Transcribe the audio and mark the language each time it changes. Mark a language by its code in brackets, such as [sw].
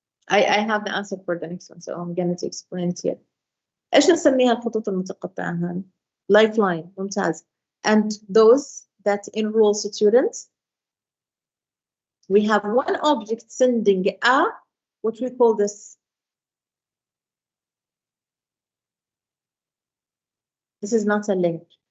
[en] I have the answer for the next one, so I'm going to explain it here. [ar] إيش نسميها الخطوط المتقطعة هذه؟ Lifeline, ممتاز. [en] And those that enroll students, we have one object sending what we call this. This is not a link.